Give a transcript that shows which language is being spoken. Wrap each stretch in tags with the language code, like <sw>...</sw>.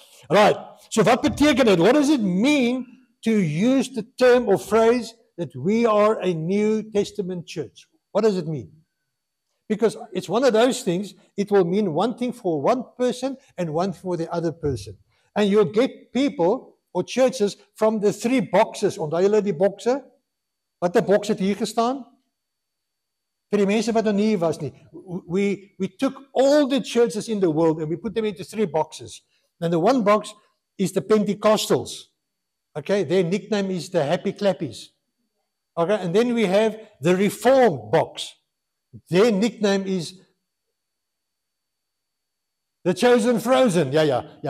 <en>Right.</en> <af>So wat beteken dit?</af> <en>What does it mean to use the term or phrase that we are a New Testament church? What does it mean? Because it's one of those things, it will mean one thing for one person and one for the other person. And you'll get people or churches from the 3 boxes.</en> <af>Onthou julle die bokse? Wat 'n boks het hier gestaan? Vir die mense wat nog nie was nie.</af> <en>We took all the churches in the world and we put them into 3 boxes. And the one box is the Pentecostals. Okay, their nickname is the Happy Clappies. Okay, and then we have the Reformed box. Their nickname is the Chosen Frozen. Yeah.</en>